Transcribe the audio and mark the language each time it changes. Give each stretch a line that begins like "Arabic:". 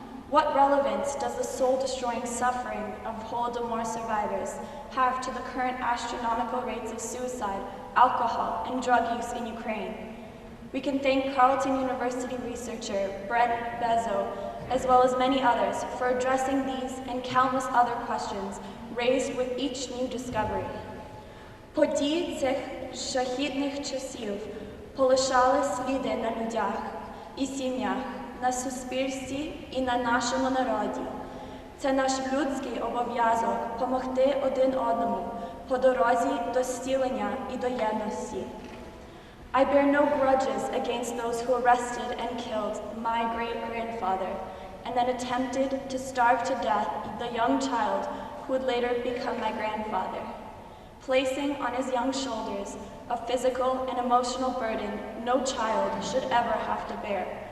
English: What relevance does the soul-destroying suffering of Holodomor survivors have to the current astronomical rates of suicide, alcohol, and drug use in Ukraine? We can thank Carleton University researcher Brent Bezos, as well as many others, for addressing these and countless other questions raised with each new discovery.
Ukrainian: Події цих жахітних часів полишали сліди на людях і сім'ях, на суспільстві і на нашому народі. Це наш людський обов'язок помогти один одному по дорозі до зцілення і до єдності.
English: I bear no grudges against those who arrested and killed my great-grandfather and then attempted to starve to death the young child who would later become my grandfather, placing on his young shoulders a physical and emotional burden no child should ever have to bear.